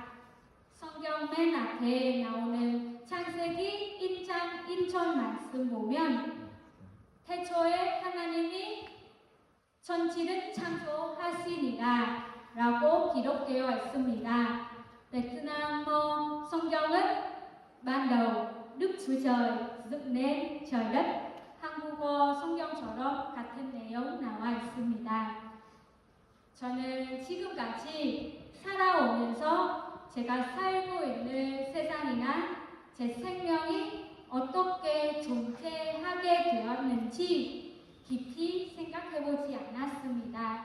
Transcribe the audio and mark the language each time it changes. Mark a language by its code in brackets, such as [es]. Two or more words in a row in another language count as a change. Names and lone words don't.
[ko] 성경 맨 앞에 나오는 창세기 1장 1절 말씀 보면 태초에 하나님이 천지를 창조하시니라 라고 기록되어 있습니다. 베트남 성경은 [vi] ban đầu Đức Chúa Trời dựng nên trời đất. [ko] 한국어 성경처럼 같은 내용 나와 있습니다. 저는 지금까지 살아오면서 제가 살고 있는 세상이나 제 생명이 어떻게 존재하게 되었는지 깊이 생각해보지 않았습니다.